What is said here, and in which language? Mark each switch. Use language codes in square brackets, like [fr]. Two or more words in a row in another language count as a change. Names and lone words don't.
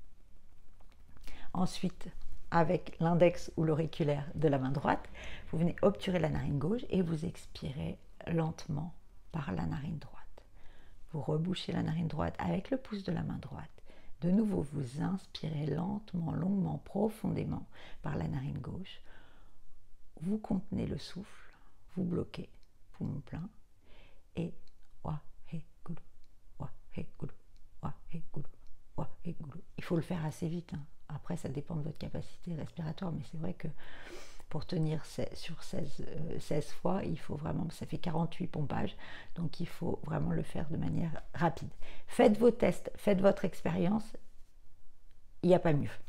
[fr] Ensuite, avec l'index ou l'auriculaire de la main droite, vous venez obturer la narine gauche et vous expirez lentement par la narine droite. Vous rebouchez la narine droite avec le pouce de la main droite. De nouveau, vous inspirez lentement, longuement, profondément par la narine gauche. Vous contenez le souffle, vous bloquez, poumon plein, et Wa, He, Gulu, Wa, He, Gulu, Wa, He, Gulu, Wa, He, Gulu. Il faut le faire assez vite, hein. Après, ça dépend de votre capacité respiratoire, mais c'est vrai que pour tenir sur 16 fois, il faut vraiment, ça fait 48 pompages, donc il faut vraiment le faire de manière rapide. Faites vos tests, faites votre expérience, il n'y a pas mieux.